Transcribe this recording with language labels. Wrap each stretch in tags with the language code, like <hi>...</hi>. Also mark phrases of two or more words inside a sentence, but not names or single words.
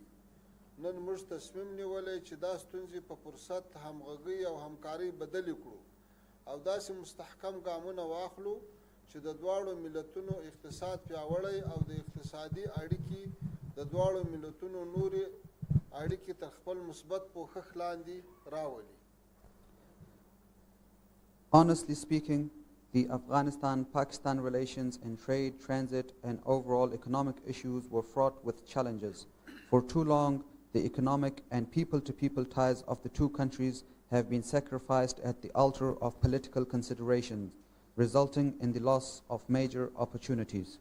<ps>نن موږ تصمیم نیولی چې دا ستونزې په فرصت، همغږۍ او همکارۍ بدلې کړو او داسې مستحکم ګامونه واخلو چې د دواړو ملتونو اقتصاد پیاوړی او د اقتصادي اړیکې د دواړو ملتونو نورې اړیکې تر خپل مثبت پوښښ لاندې راولي.</ps> <en>Honestly speaking, the Afghanistan-Pakistan relations in trade, transit, and overall economic issues were fraught with challenges. For too long, the economic and people-to-people ties of the two countries have been sacrificed at the altar of political considerations, resulting in the loss of major opportunities.</en>